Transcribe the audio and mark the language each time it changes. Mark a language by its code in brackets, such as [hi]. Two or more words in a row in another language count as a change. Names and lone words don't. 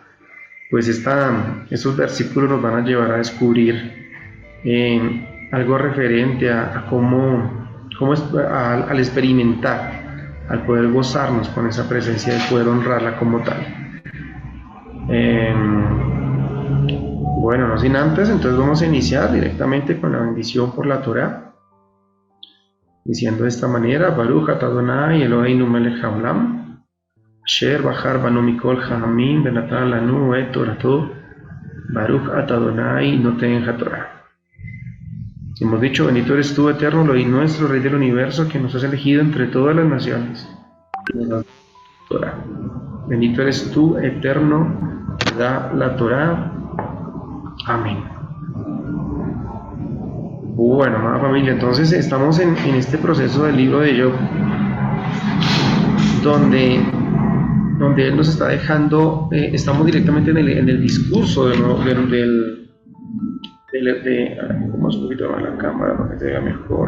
[es] Pues estos versículos nos van a llevar a descubrir algo referente a al experimentar, al poder gozarnos con esa presencia y poder honrarla como tal. Bueno, no sin antes, entonces vamos a iniciar directamente con la bendición por la Torá, diciendo de esta manera: [he] ברוך אתה אדוני אלוהינו מלך העולם אשר בחר בנו מכל העמים ונתן לנו את תורתו ברוך אתה אדוני נותן התורה. [es] Hemos dicho: bendito eres tú, Eterno, Elohim nuestro, Rey del universo, que nos has elegido entre todas las naciones. Torah. Bendito eres tú, Eterno, que da la Torah. Amén. Bueno, amada familia, entonces estamos en este proceso del libro de Job, donde él nos está dejando, estamos directamente en el discurso vamos un poquito más la cámara para que se vea mejor.